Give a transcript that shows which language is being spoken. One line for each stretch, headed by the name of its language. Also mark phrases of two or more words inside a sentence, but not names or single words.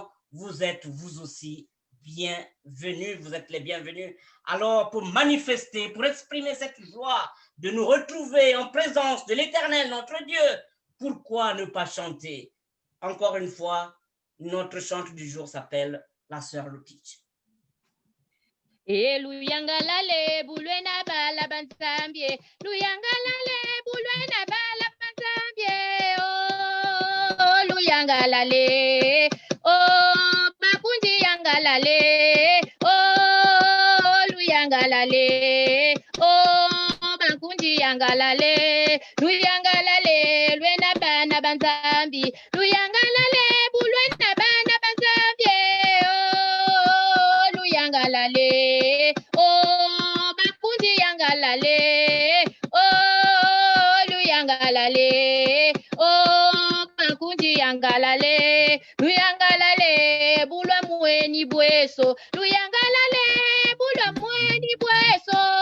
French: Vous êtes vous aussi bienvenus. Vous êtes les bienvenus. Alors, pour manifester, pour exprimer cette joie de nous retrouver en présence de l'Éternel, notre Dieu, pourquoi ne pas chanter? Encore une fois, notre chante du jour s'appelle la sœur Lutich.
Luba-Katanga: Luyangalale bulwena bala bansambie, luyangalale bulwena bala bansambie, oh luyangalale, oh makundi yangalale, oh luyangalale, oh makundi yangalale, luyangalale lwena bana bansambi, luyangalale bulwena bana bansambie, oh luyangalale, oh makundi yangalale, oh luyangalale, oh makundi yangalale, luyangalale bulwa mweni bweso, luyangalale bulwa mweni bweso,